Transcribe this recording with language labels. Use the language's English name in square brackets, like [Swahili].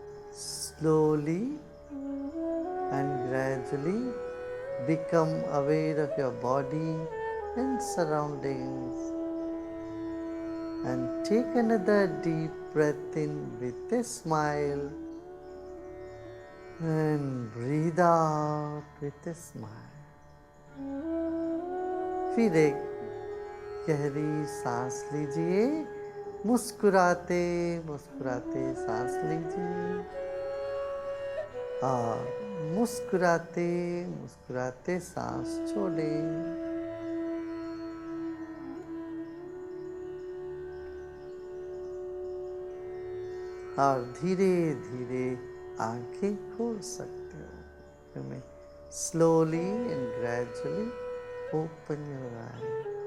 [English] Slowly and gradually become aware of your body and surroundings, and take another deep breath in with a smile and breathe out with a smile. [Hindi] फिर एक गहरी सांस लीजिए, मुस्कुराते मुस्कुराते सांस लीजिए, और मुस्कुराते मुस्कुराते सांस छोड़ें। और धीरे धीरे आंखें खोल सकते हो। तुम्हें [English] slowly and gradually open your eyes.